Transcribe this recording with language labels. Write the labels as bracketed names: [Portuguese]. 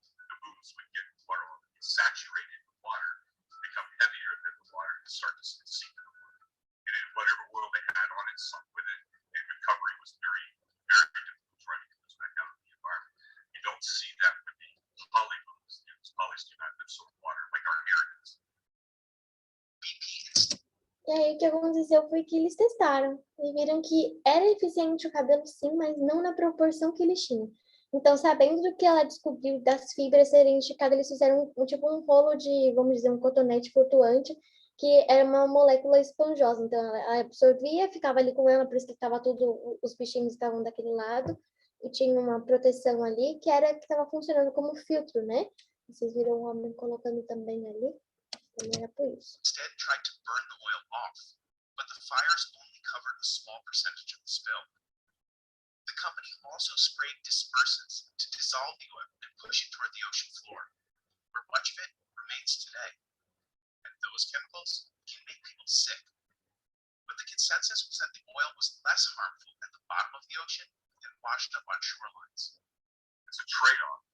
[English] The booms would get saturated with water, become heavier than the water, and start to sink in the water. And then whatever oil they had on it sunk with it, and recovery was very, very difficult trying to get those back out of the environment. You don't see that with the poly booms. These polys do not absorb water like our hair does. [Portuguese] E aí o que aconteceu foi que eles testaram e viram que era eficiente o cabelo sim, mas não na proporção que eles tinham. Então, sabendo do que ela descobriu das fibras serem esticadas, eles fizeram tipo um rolo de, vamos dizer, um cotonete flutuante, que era uma molécula esponjosa. Então, ela absorvia, ficava ali com ela, por isso que estava tudo, os bichinhos estavam daquele lado, e tinha uma proteção ali, que estava funcionando como filtro, né? Vocês viram o homem colocando também ali. Era por isso. [English] Instead tried to burn the oil off, but the fires only covered a small percentage of the spill. The company also sprayed dispersants to dissolve the oil and push it toward the ocean floor, where much of it remains today. And those chemicals can make people sick. But the consensus was that the oil was less harmful at the bottom of the ocean than washed up on shorelines. It's a trade-off.